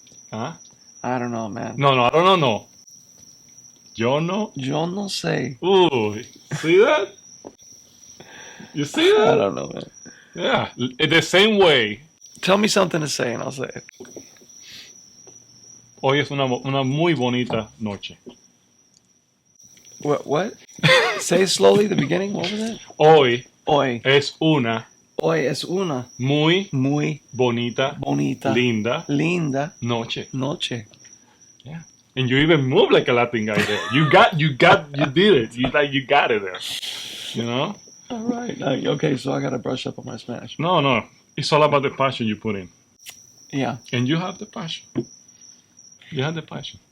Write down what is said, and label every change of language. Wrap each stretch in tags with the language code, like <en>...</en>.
<en>Huh? I don't know, man. No, I don't know.</en> <es>Yo no sé.</es> <en>Ooh, see that? You see that? I don't know, man. Yeah, the same way. Tell me something to say and I'll say it.</en> <es>Hoy es una muy bonita noche.</es> <en>What? Say slowly the beginning. What was it?</en> <es>Hoy es una muy bonita linda noche.</es> <en>Yeah. And you even move like a Latin guy there. You did it. You got it there. All right. Okay, so I got to brush up on my Spanish. No. It's all about the passion you put in. Yeah. And you have the passion. You have the passion.</en>